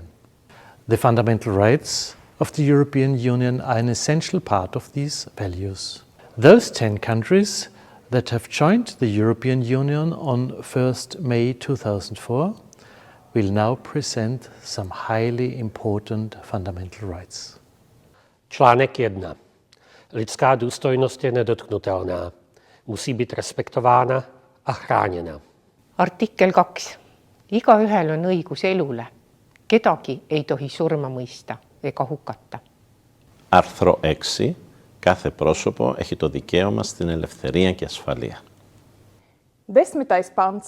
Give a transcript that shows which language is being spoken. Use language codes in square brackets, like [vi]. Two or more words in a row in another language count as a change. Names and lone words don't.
[en] The fundamental rights of the European Union are an essential part of these values. Those 10 countries that have joined the European Union on 1st May 2004 will now present some highly important fundamental rights. [cs] Článek 1. Lidská důstojnost je nedotknutelná. Musí být respektována a chráněna. [et] Artikkel 2. Igaühel on õigus elule. Kedagi ei tohi surma mõista ega hukata. [el] Άρθρο 6. Κάθε πρόσωπο έχει το δικαίωμα στην ελευθερία και ασφαλεία. [lv] 10. pants.